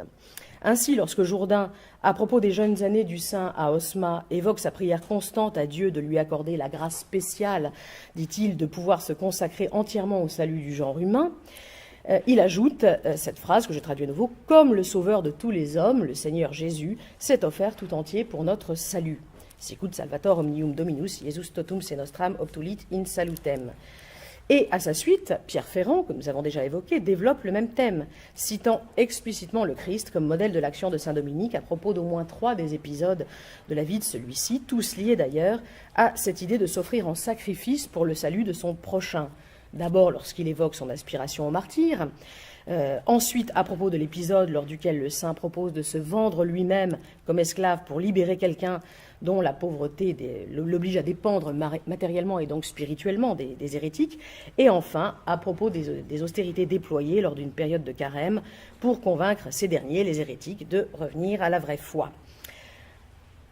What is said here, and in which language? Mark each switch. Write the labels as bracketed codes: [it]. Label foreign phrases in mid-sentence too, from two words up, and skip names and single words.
[fr] Ainsi, lorsque Jourdain, à propos des jeunes années du saint à Osma, évoque sa prière constante à Dieu de lui accorder la grâce spéciale, dit-il, de pouvoir se consacrer entièrement au salut du genre humain, il ajoute cette phrase que je traduis à nouveau, « Comme le sauveur de tous les hommes, le Seigneur Jésus, s'est offert tout entier pour notre salut. [la] Sicut salvator omnium dominus, Jesus totum se nostram obtulit in salutem. [fr] » Et à sa suite, Pierre Ferrand, que nous avons déjà évoqué, développe le même thème, citant explicitement le Christ comme modèle de l'action de Saint-Dominique à propos d'au moins 3 des épisodes de la vie de celui-ci, tous liés d'ailleurs à cette idée de s'offrir en sacrifice pour le salut de son prochain. D'abord lorsqu'il évoque son aspiration au martyre, ensuite à propos de l'épisode lors duquel le saint propose de se vendre lui-même comme esclave pour libérer quelqu'un dont la pauvreté l'oblige à dépendre matériellement et donc spirituellement des hérétiques, et enfin à propos des austérités déployées lors d'une période de carême pour convaincre ces derniers, les hérétiques, de revenir à la vraie foi.